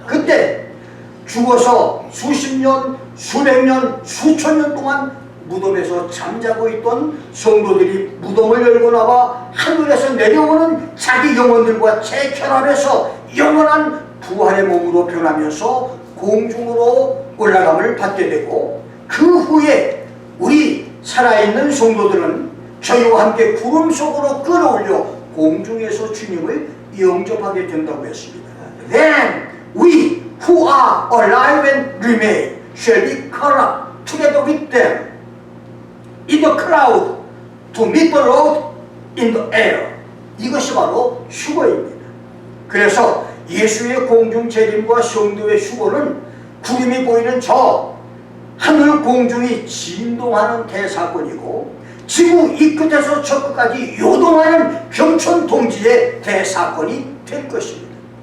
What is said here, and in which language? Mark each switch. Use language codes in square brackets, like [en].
[ko] 그때 죽어서 수십 년, 수백 년, 수천 년 동안 무덤에서 잠자고 있던 성도들이 무덤을 열고 나와 하늘에서 내려오는 자기 영혼들과 재결합해서 영원한 부활의 몸으로 변하면서 공중으로 올라감을 받게 되고, 그 후에 우리 살아있는 성도들은 저희와 함께 구름 속으로 끌어올려 공중에서 주님을 영접하게 된다고 했습니다. [en] Then we who are alive and remain shall be caught up together with them in the cloud to meet the Lord in the air. [ko] 이것이 바로 휴거입니다. 그래서 예수의 공중 재림과 성도의 휴거는 구름이 보이는 저 하늘 공중이 진동하는 대사건이고, 지구 이 끝에서 저 끝까지 요동하는 경천 동지의 대사건이 될 것입니다.